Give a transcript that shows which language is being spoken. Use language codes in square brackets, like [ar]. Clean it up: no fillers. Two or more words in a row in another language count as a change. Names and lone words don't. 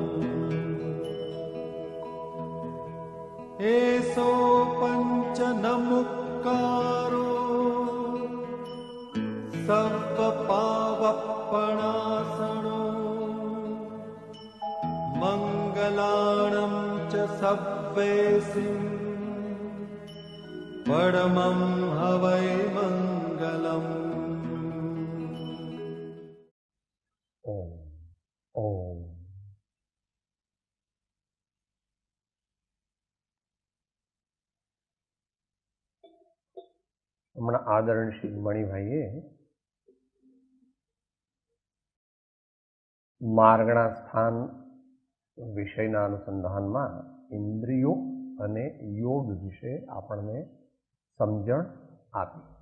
[pra] एसो पञ्चनमुक्कारो सव्वपावप्पणासनो मङ्गलाणं च सव्वेसिं परमं हवै मङ्गलम्। [sa] ओम ओम। [gu] હમણાં આદરણશ્રી મણિભાઈએ માર્ગણા સ્થાન વિષયના અનુસંધાનમાં ઇન્દ્રિયો અને યોગ વિશે આપણને સમજણ આપી.